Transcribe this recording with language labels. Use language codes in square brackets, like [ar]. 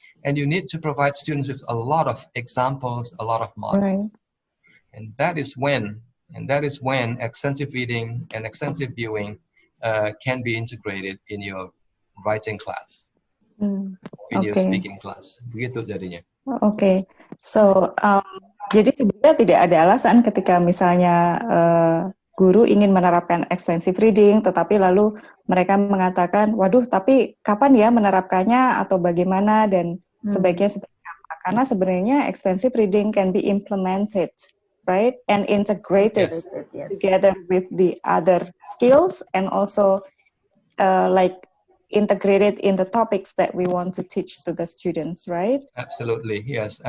[en] And you need to provide students with a lot of examples, a lot of models. Right. And that is when extensive reading and extensive viewing can be integrated in your writing class, in your speaking class. [id] Begitu jadinya. Oke, so jadi sebenarnya tidak ada alasan ketika misalnya guru ingin menerapkan extensive reading, tetapi lalu mereka mengatakan, waduh, tapi kapan ya menerapkannya atau bagaimana dan sebaiknya seperti apa? Karena sebenarnya [en] extensive reading can be implemented, right, and integrated together with the other skills and also like integrated in the topics that we want to teach to the students, right? Absolutely, yes.